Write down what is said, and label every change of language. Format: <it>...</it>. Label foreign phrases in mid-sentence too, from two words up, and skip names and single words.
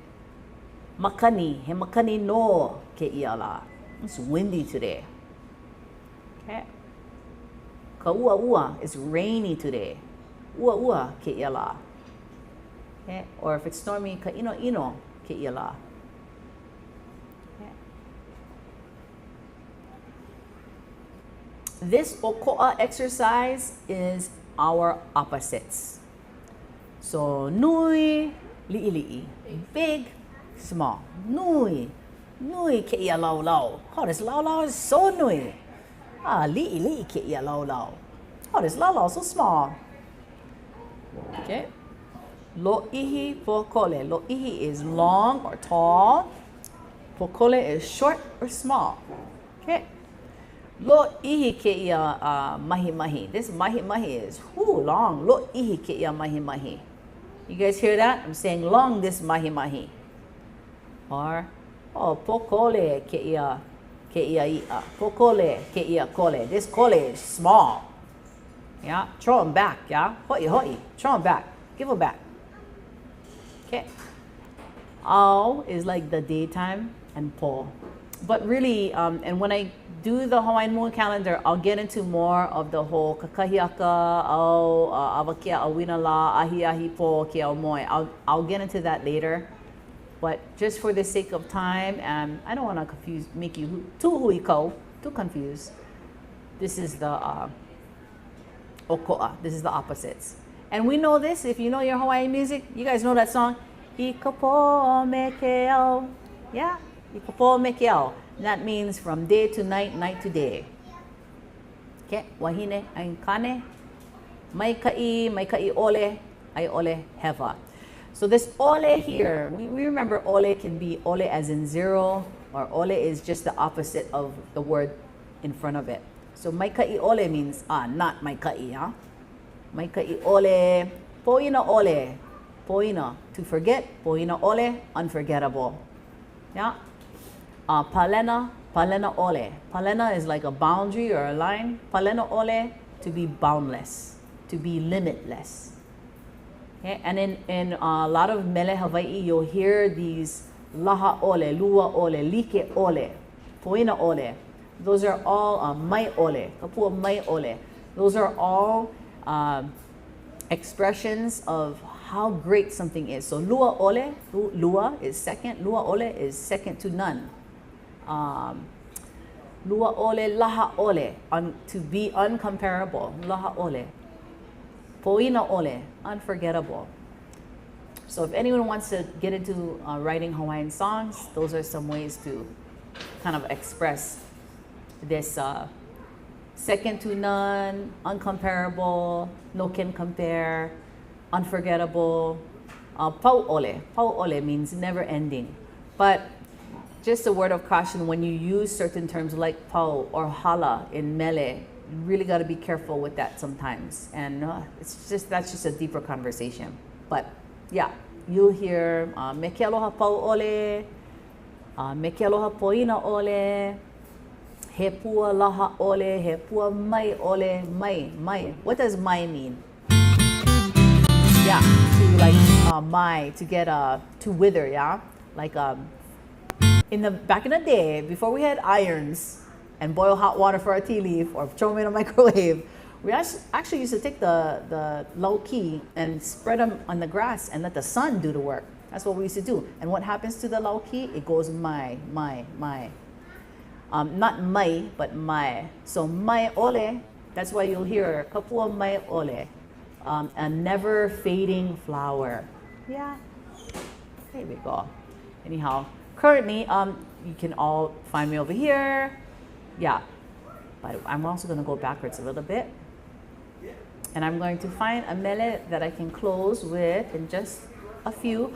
<haw>Makani. He makani no ke ia la.</haw> <en>It's windy today. Okay?</en> <haw>Ka ua ua.</haw> <en>It's rainy today.</en> <haw>Ua ua ke ia la.</haw> <en>Okay? Or if it's stormy,</en> <haw>ka ino ino ke ia la.</haw> <en>Okay? This oko'a exercise is our opposites.</en> <haw>So nui, li'i li'i.</haw> <en>Big, small.</en> <haw>Nui. Nui ke ia lau lau.</haw> <en>Oh, this lau lau is so nui.</en> <haw>Li'i li'i ke ia lau lau.</haw> <en>Oh, this lau lau so small.</en> <haw>Okay. Lo'ihi pokole.</haw> <en>Lo'ihi is long or tall. Pokole is short or small.</en> <haw>Okay. Lo'ihi ke ia mahi mahi.</haw> <en>This mahi mahi is long.</en> <haw>Lo'ihi ke ia mahi mahi.</haw> <en>You guys hear that? I'm saying long this mahi mahi.</en> <haw>Or pokole ke ia ia. Pokole ke ia kole.</haw> <en>This kole is small. Yeah, throw them back. Yeah,</en> <haw>hoi hoi.</haw> <en>Throw them back. Give them back. Okay. Au is like the daytime and po. But really, and when I do the Hawaiian moon calendar, I'll get into more of the whole</en> <haw>kakahiaka, au awakea awina la, ahi ahi po ke au moe.</haw> <en>I'll get into that later. But just for the sake of time, and I don't want to make you too huiko, too confused. This is the oko'a. This is the opposites. And we know this, if you know your Hawaiian music, you guys know that song,</en> <haw>Ikapo me ke au. Yeah, Ikapo me ke au.</haw> <en>That means from day to night, night to day.</en> <haw>Okay, wahine ain kane, mai kai ole, ai ole heva.</haw> <en>So this ole here, we remember ole can be ole as in zero, or ole is just the opposite of the word in front of it. So</en> <haw>mai kai ole</haw> <en>means not mai kai, huh?</en> <haw>Mai kai ole, poina ole, poina,</haw> <en>to forget,</en> <haw>poina ole,</haw> <en>unforgettable.</en> <haw>Yeah. Palena ole.</haw> <en>Palena is like a boundary or a line.</en> <haw>Palena ole,</haw> <en>to be boundless, to be limitless. Okay? And in a lot of</en> <haw>mele Hawaiʻi,</haw> <en>you'll hear these</en> <haw>laha ole, lua ole, like ole, poina ole.</haw> <en>Those are all</en> <haw>mai ole, kapua mai ole.</haw> <en>Those are all expressions of how great something is. So</en> <haw>lua ole,</haw> <en>lua is second,</en> <haw>lua ole</haw> <en>is second to none.</en> <haw>Lua ole, laha ole,</haw> <en>to be uncomparable,</en> <haw>laha ole. Poina ole,</haw> <en>unforgettable. So if anyone wants to get into writing Hawaiian songs, those are some ways to kind of express this second to none, uncomparable, no can compare, unforgettable.</en> <haw>Pau'ole.</haw> <en>Pau'ole means never ending. But just a word of caution, when you use certain terms like pau or hala in mele, you really got to be careful with that sometimes. And that's just a deeper conversation. But yeah, you'll hear</en> <haw>me ke aloha pau'ole, me ke aloha poina ole, he pua laha ole, he pua mai ole, mai.</haw> <en>What does mai mean? Yeah, to like mai, to get to wither, yeah? Like back in the day, before we had irons and boil hot water for our tea leaf or throw them in a microwave, we actually used to take the lauki and spread them on the grass and let the sun do the work. That's what we used to do. And what happens to the lauki? It goes mai. Not mai, but mai.</en> <haw>So mai ole,</haw> <en>that's why you'll hear</en> <haw>kapua mai ole,</haw> <en>a never fading flower. Yeah, there we go. Anyhow, currently, you can all find me over here. Yeah, but I'm also going to go backwards a little bit. And I'm going to find a mele that I can close with in just a few.</en>